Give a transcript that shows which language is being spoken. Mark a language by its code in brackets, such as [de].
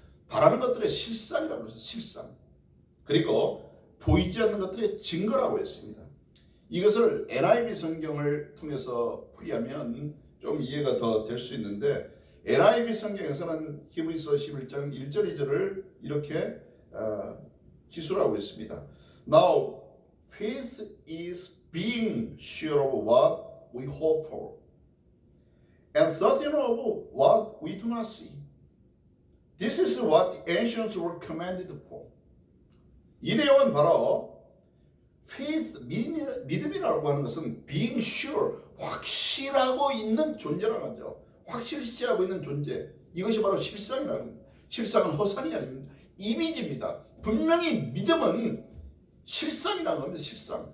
[ko] 바라는 것들의 실상이라고 했어요. 실상. 그리고 보이지 않는 것들의 증거라고 했습니다. 이것을 NIV 성경을 통해서 풀이하면 좀 이해가 더 될 수 있는데, NIV 성경에서는 히브리서 11장 1절 2절을 이렇게 기술하고 있습니다. [en] Now faith is being sure of what we hope for and certain of what we do not see. This is what the ancients were commanded for. [ko] 이 내용은 바로 faith, 믿음이라고 하는 것은 being sure, 확실하고 있는 존재라는 거죠. 확실시하고 있는 존재. 이것이 바로 실상이라는 겁니다. 실상은 허상이 아닙니다. 이미지입니다. 분명히 믿음은 실상이라는 겁니다. 실상.